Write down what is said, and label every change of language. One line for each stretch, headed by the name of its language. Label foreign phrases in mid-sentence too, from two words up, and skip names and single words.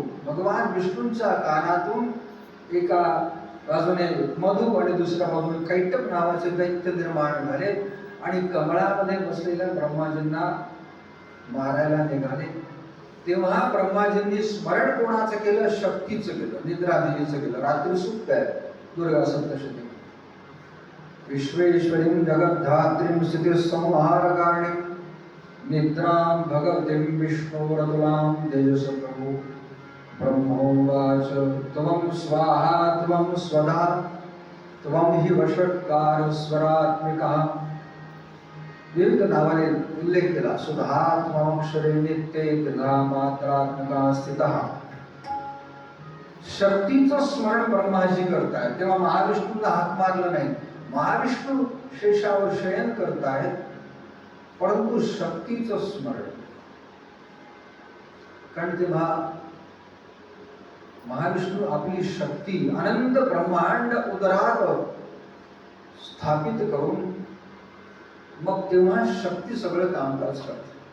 Marathi: भगवान विष्णूंच्या कानातून एका बाजूने मधु आणि दुसऱ्या बाजूने कैटप नावाचे दैत्य निर्माण झाले आणि कमळामध्ये बसलेल्या ब्रह्माजींना मारायला निघाले. तेव्हा ब्रह्माजींनी स्मरण कोणाचं केलं? शक्तीचं केलं, निद्रादेवीचं केलं. रात्री सुप्त आहे दुर्गा सप्तशती.
Sanskrit: विश्वेश्वरीं जगद्धात्रीं स्थितिसंहारकारिणीं निद्रां भगवतीं विष्णोरतुलां तेजसप्रभो. ब्रह्मोवाच त्वं स्वाहा त्वं स्वधा त्वं हि वषट्कार स्वरात्मिकः.
Marathi: विविध नावाने उल्लेख केला.
Sanskrit: सुधात्माक्षरे नित्ये त्रिधा मात्रात्मका स्थितः.
Marathi: शक्तीचं स्मरण ब्रह्माजी करतायत तेव्हा महाविष्णूंना हात मारलं नाही. महाविष्णू शेषावर शयन करतायत परंतु शक्तीचं स्मरण. कारण तेव्हा महाविष्णू आपली शक्ती अनंत ब्रह्मांड उदरात स्थापित करून मग तेव्हा शक्ती सगळं कामकाज करते.